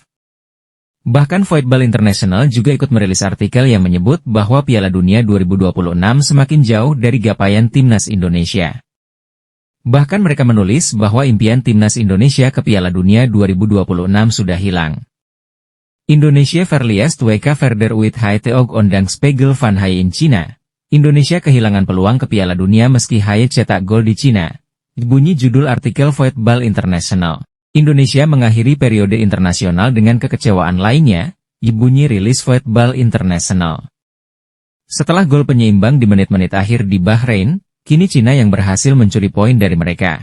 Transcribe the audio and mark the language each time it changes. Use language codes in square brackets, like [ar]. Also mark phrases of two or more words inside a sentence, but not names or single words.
[id] Bahkan Voetbal International juga ikut merilis artikel yang menyebut bahwa Piala Dunia 2026 semakin jauh dari gapaian timnas Indonesia. Bahkan mereka menulis bahwa impian timnas Indonesia ke Piala Dunia 2026 sudah hilang. [nl] Indonesia verliest WK verder uit het oog ondanks Spiegel van Haye in China. [id] Indonesia kehilangan peluang ke Piala Dunia meski Haye cetak gol di China. Bunyi judul artikel Voetbal International. Indonesia mengakhiri periode internasional dengan kekecewaan lainnya, bunyi rilis Voetbal International. Setelah gol penyeimbang di menit-menit akhir di Bahrain, kini Cina yang berhasil mencuri poin dari mereka.